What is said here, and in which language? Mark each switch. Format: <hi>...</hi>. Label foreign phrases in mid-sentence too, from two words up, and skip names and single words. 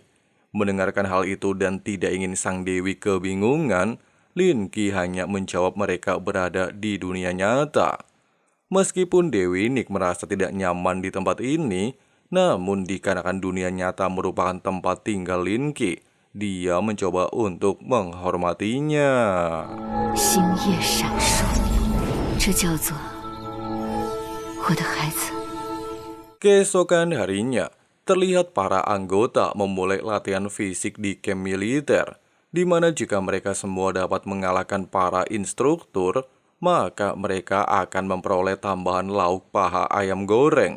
<id>Mendengarkan hal itu dan tidak ingin sang Dewi kebingungan, Lin Qi hanya menjawab mereka berada di dunia nyata. Meskipun Dewi Nick merasa tidak nyaman di tempat ini, namun dikarenakan dunia nyata merupakan tempat tinggal Lin Qi, dia mencoba untuk menghormatinya.</id> <zh>星夜闪烁，这叫做我的孩子。</zh> <id>Keesokan harinya, terlihat para anggota memulai latihan fisik di kamp militer, di mana jika mereka semua dapat mengalahkan para instruktur, maka mereka akan memperoleh tambahan lauk paha ayam goreng.</id>